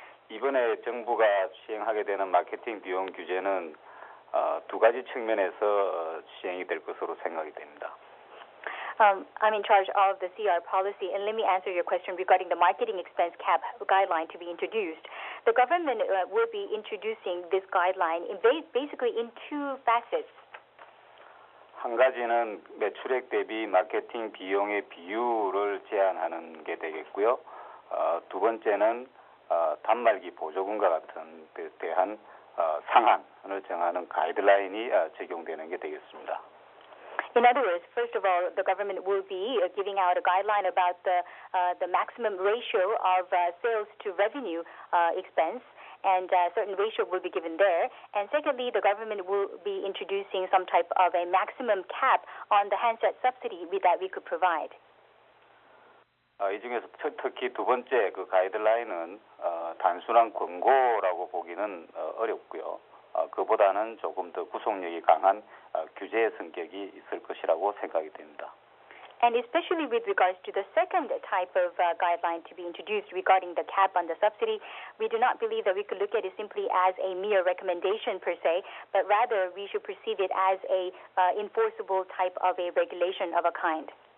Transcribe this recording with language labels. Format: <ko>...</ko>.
<ko>이번에 정부가 시행하게 되는 마케팅 비용 규제는 두 가지 측면에서 시행이 될 것으로 생각이 됩니다.</ko> <en>I'm in charge of the CR policy, and let me answer your question regarding the marketing expense cap guideline to be introduced. The government will be introducing this guideline basically in two facets.</en> <ko>한 가지는 매출액 대비 마케팅 비용의 비율을 제한하는 게 되겠고요. 두 번째는 단말기 보조금과 같은 데 대한 상한을 정하는 가이드라인이 적용되는 게 되겠습니다.</ko> <en>In other words, first of all, the government will be giving out a guideline about the maximum ratio of sales to revenue expense, and a certain ratio will be given there. And secondly, the government will be introducing some type of a maximum cap on the handset subsidy that we could provide.</en> <ko>이 중에서 특히 두 번째 그 가이드라인은 단순한 권고라고 보기는 어렵고요. 그보다는 조금 더 구속력이 강한 규제의 성격이 있을 것이라고 생각이 됩니다.</ko> <en>And especially with regards to the second type of guideline to be introduced regarding the cap on the subsidy, we do not believe that we could look at it simply as a mere recommendation per se, but rather we should perceive it as a enforceable type of a regulation of a kind.</en>